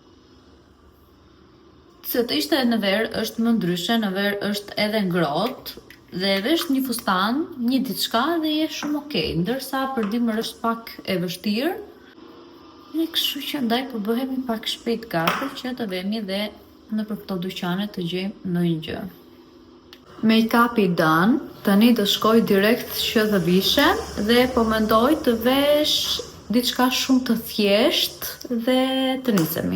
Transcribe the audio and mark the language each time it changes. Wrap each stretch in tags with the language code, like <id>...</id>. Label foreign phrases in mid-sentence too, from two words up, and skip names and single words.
<sq>Se të ishte në verë është më ndryshe, në verë është edhe ngrohtë, dhe vesh një fustan, një diçka dhe je shumë okay, ndërsa për dimër është pak e vështirë. Dhe kështu që ndaj po bëhemi pak shpejt gati që të vemi dhe në për këto dyqane të gjejmë ndonjë gjë.</sq> <en>Make-up i done,</en> <sq>tani do shkoj direkt që të vishem dhe po mendoj të vesh diçka shumë të thjeshtë dhe të nisemi.</sq>